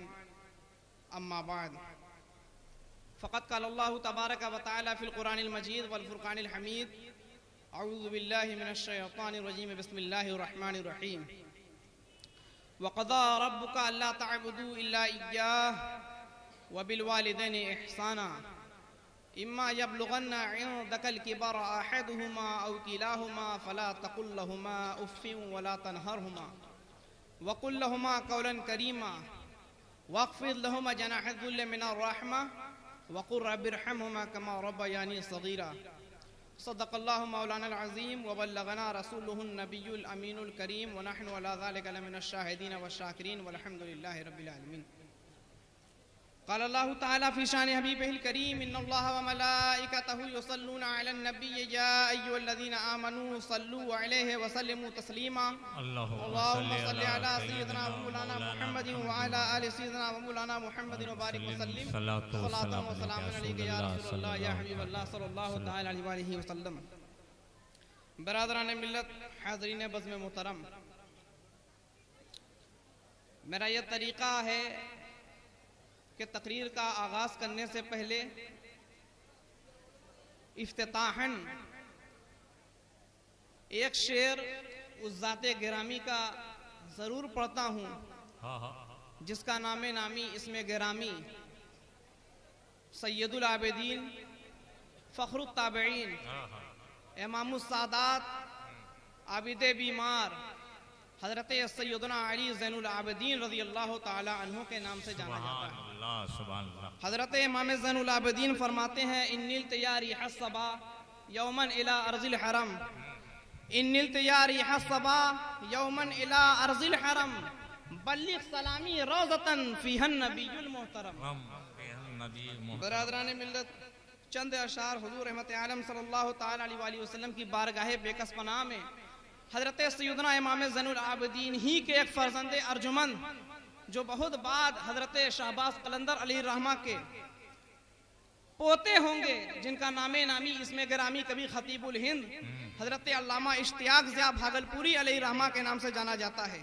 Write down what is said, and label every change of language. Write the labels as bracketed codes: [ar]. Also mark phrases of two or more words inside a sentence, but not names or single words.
[ar] أما بعد فقد قال الله تبارك و تعالى في القرآن المجيد و الفرقان الحميد. أعوذ بالله من الشيطان الرجيم۔ بسم الله الرحمن الرحيم. وقضى ربك ألا تعبدوا إلا إياه و بالوالدين إحسانا إما يبلغن عندك الكبر أحدهما أو كلاهما فلا تقل لهما أف ولا تنهرهما وقل لهما قولا كريما واخفض لهما جناح الذل من الرحمة وقل رب ارحمهما كما ربياني صغيرا. صدق الله مولانا العظيم و بلغنا رسوله النبي الأمين الكريم و نحن على ذلك لمن الشاهدين و شاكرين والحمد لله رب العالمين. قال الله تعالى في شأن حبيبه الكريم إن الله و ملائكته يصلون على النبي يا أيها الذين آمنوا صلوا عليه و سلموا تسليما. اللهم صل على سيدنا و مولانا محمد و على آل سيدنا و مولانا محمد و بارك و سلم. الصلاة و السلام عليك يا رسول الله يا حبيب الله صلى الله تعالى عليه و سلم. [ur] برادران ملت، حاضرین بزم محترم، میرا یہ طریقہ ہے کہ تقریر کا آغاز کرنے سے پہلے افتتاحاً ایک شعر اس ذات گرامی کا ضرور پڑھتا ہوں جس کا نام نامی اسم گرامی [ar] سيد العابدين فخر التابعين إمام السادات [ur] عابد بیمار حضرت سیدنا علی زین العابدین [ar] رضي الله تعالى عنه [ur] کے نام سے جانا جاتا ہے. حضرت امام زین العابدین فرماتے ہیں [ar] إن نلت يا ريح الصبا يوما إلى أرض الحرم إن نلت يا ريح الصبا يوما إلى أرض الحرم بلغ سلامي روضة فيها النبي المحترم. [ur] برادران ملت، چند اشعار حضور رحمت عالم [ar] صلى الله تعالى عليه وسلم [ur] کی بارگاہ بیکس پناہ میں حضرت سیدنا امام زین العابدین ہی کے ایک فرزند ارجمند جو بہت بعد حضرت شہباز قلندر [ar] عليه رحمة [ur] کے پوتے ہوں گے جن کا نام نامی اسم گرامی کبھی خطیب الہند حضرت علامہ اشتیاق ضیا بھاگلپوری [ar] عليه رحمة [ur] کے نام سے جانا جاتا ہے.